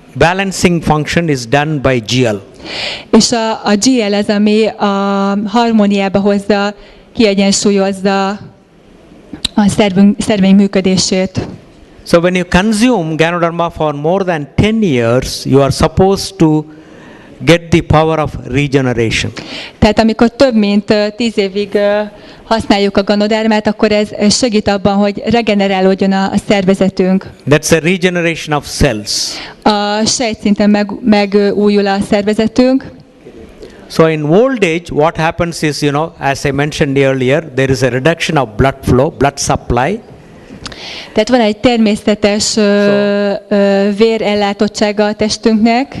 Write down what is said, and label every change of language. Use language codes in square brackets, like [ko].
[en] Balancing function is done by GL. [hu] És a GL az, ami a harmóniába hozza, kiegyensúlyozza a szerveink működését. [en] So when you consume Ganoderma for more than 10 years, you are supposed to get the power of regeneration. [hu] Tehát amikor több mint 10 évig használjuk a Ganodermát, akkor ez segít abban, hogy regenerálódjon a szervezetünk. [en] That's a regeneration of cells. [hu] A sejtszinten megújul a szervezetünk. [en] So in old age, what happens is, as I mentioned earlier, there is a reduction of blood flow, blood supply. [hu] Tehát van egy természetes vérellátottsága a testünknek.